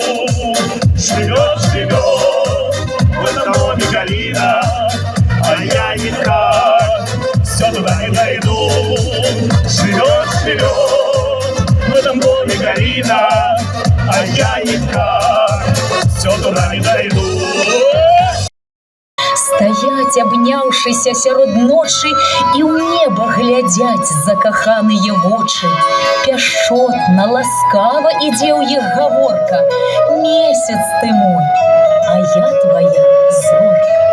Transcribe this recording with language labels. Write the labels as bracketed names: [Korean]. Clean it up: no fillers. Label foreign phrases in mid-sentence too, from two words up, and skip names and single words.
[Russian] Живет, живет в этом доме Галина, а я никак все туда не дойду. Живет, живет в этом доме Галина, а я никак все туда не дойду. [Belarusian] Стаять, обнявшися сярод ночи, і ў неба глядзяць закаханыя вочы. Пяшчотна, ласкава ідзе ў іх гаворка: месяц ты мой, а я твоя зорка.